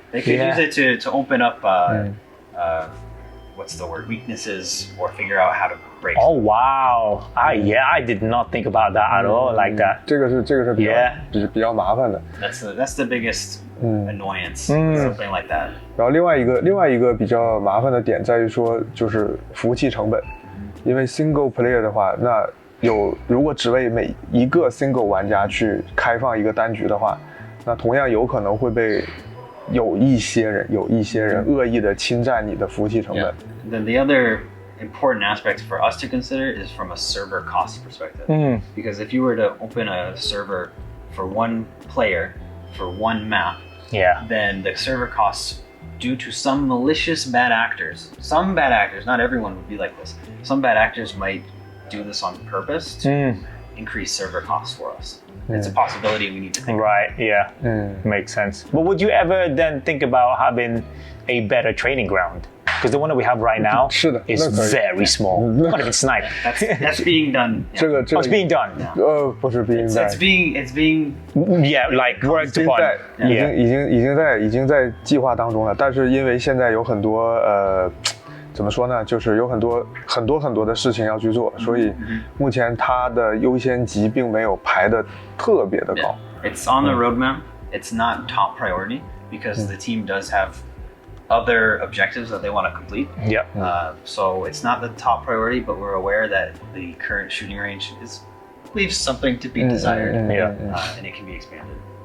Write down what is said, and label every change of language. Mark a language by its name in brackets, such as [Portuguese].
[English] They could use it to open up what's the word, weaknesses, or figure out how to break. Oh wow! I did not think about that at all like that. [Chinese] 这个是比较麻烦的。 [English] That's the biggest annoyance. Something like that. [Chinese] 然后另外一个比较麻烦的点在于说，就是服务器成本，因为 single player 的话，那如果只为每一个 single 玩家去开放一个单局的话，那同样有可能会被有一些人恶意的侵占你的服务器成本。 [English] Then the other important aspect for us to consider is from a server cost perspective. Because if you were to open a server for one player for one map, then the server costs, due to some malicious bad actors, not everyone would be like this, some bad actors might do this on purpose to increase server costs for us. It's a possibility we need to think about. Right, yeah. Makes sense. But would you ever then think about having a better training ground? Because the one that we have right now is very small. Not even snipe. That's being done. Yeah. It's being done. [Chinese] 不是 [English] being done. It's being like worked upon. [Chinese] 已经在计划当中了，但是因为现在有很多怎么说呢？就是有很多的事情要去做，所以目前它的优先级并没有排得特别的高。 [English] It's on the roadmap. It's not top priority because the team does have other objectives that they want to complete. So it's not the top priority, but we're aware that the current shooting range leaves something to be desired, and it can be expanded.